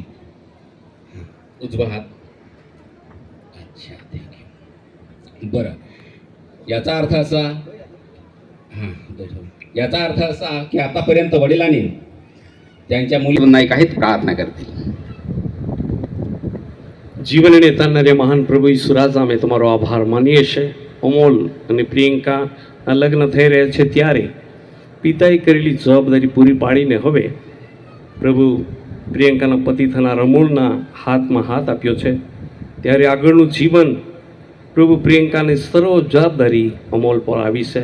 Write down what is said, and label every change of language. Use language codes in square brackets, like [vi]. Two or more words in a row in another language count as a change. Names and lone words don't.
[mr] उजवा हात. अच्छा, थँक्यू. बरं, याचा अर्थ असा याचा अर्थ असा की आतापर्यंत वडिलांनी त्यांच्या मुलींना काहीच प्रार्थना करतील. [gu] જીવનને તારનારે મહાન પ્રભુ ઈસુરાજ અમે તમારો આભાર માનીએ છીએ. અમોલ અને પ્રિયંકા લગ્ન થઈ રહ્યા છે ત્યારે પિતાએ કરેલી જવાબદારી પૂરી પાડીને હવે પ્રભુ પ્રિયંકાના પતિ થનાર અમોલના હાથમાં હાથ આપ્યો છે ત્યારે આગળનું જીવન પ્રભુ પ્રિયંકાની સર્વ જવાબદારી અમોલ પર આવી છે.